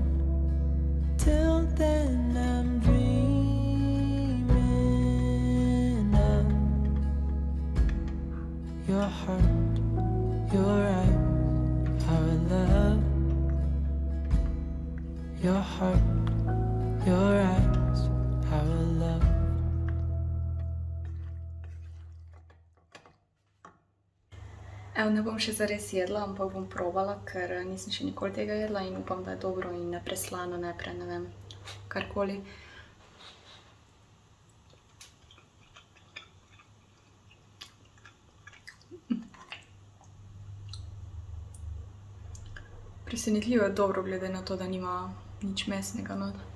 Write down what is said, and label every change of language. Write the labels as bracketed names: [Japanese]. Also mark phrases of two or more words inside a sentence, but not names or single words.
[English] Till then I'm dreaming of your heart, your eyes, our love. Your heart, your eyes, our love. [Slovenian] Evo, ne bom še zares jedla, ampak bom probala, ker nisem še nikoli tega jedla in upam, da je dobro in ne preslano, ne vem, karkoli. Presenetljivo je dobro, glede na to, da nima nič mesnega not.